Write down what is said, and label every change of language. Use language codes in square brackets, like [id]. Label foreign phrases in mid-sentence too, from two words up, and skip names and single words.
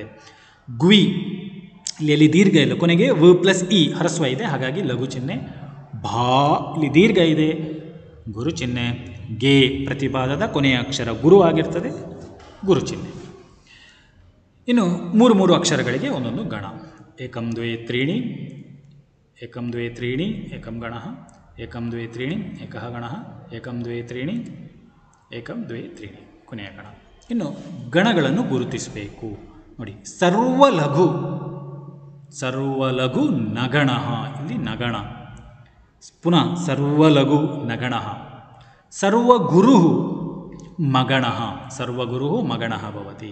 [kn] ಗ್ವಿ ಇಲ್ಲಿ ದೀರ್ಘ ಇಲ್ಲ, ಕೊನೆಗೆ ವ ಪ್ಲಸ್ ಇ ಹರಸ್ವ ಇದೆ, ಹಾಗಾಗಿ ಲಘು ಚಿಹ್ನೆ. ಭಾ ಇಲ್ಲಿ ದೀರ್ಘ ಇದೆ, ಗುರು ಚಿಹ್ನೆ. ಗೆ ಪ್ರತಿಪಾದದ ಕೊನೆಯ ಅಕ್ಷರ ಗುರು ಆಗಿರ್ತದೆ, ಗುರು ಚಿಹ್ನೆ. ಇನ್ನು ಮೂರು ಅಕ್ಷರಗಳಿಗೆ ಒಂದೊಂದು ಗಣ. [sa] ಏಕಂ ದ್ವೇ ತ್ರೀಣಿ, ಏಕಂ ದ್ವೇ ತ್ರೀಣಿ ಏಕಂ ಗಣಃ, ಏಕಂ ದ್ವೇ ತ್ರೀಣಿ ಏಕಃ ಗಣಃ, ಏಕಂ ದ್ವೇ ತ್ರೀಣಿ ಏಕಂ ದ್ವೇ ತ್ರೀಣಿ [kn] ಕೊನೆಯ ಗಣ. ಇನ್ನು ಗಣಗಳನ್ನು ಗುರುತಿಸಬೇಕು ನೋಡಿ. ಸರ್ವಲಘು, ಸರ್ವಲಘು ನಗಣಃ, ಇಲ್ಲಿ ನಗಣ. [sa] ಪುನಃ ಸರ್ವಲಘು ನಗಣಃ. ಸರ್ವಗುರು ಮಗಣಃ, ಸರ್ವಗುರು ಮಗಣಃ ಭವತಿ.